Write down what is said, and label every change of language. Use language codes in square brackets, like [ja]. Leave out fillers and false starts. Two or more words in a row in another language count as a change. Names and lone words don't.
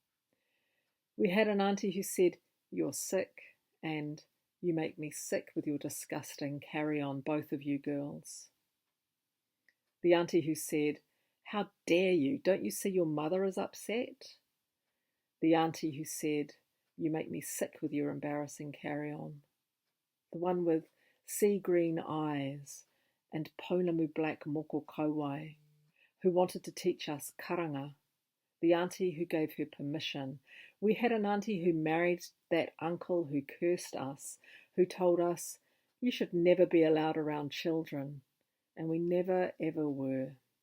[en] We had an auntie who said, you're sick, and you make me sick with your disgusting carry-on, both of you girls. The auntie who said, how dare you, don't you see your mother is upset? The auntie who said, you make me sick with your embarrassing carry-on. The one with sea green eyes and pounamu black [mi] moko kauai, [en] who wanted to teach us karanga. The auntie who gave her permission. We had an auntie who married that uncle who cursed us, who told us, you should never be allowed around children, and we never ever were.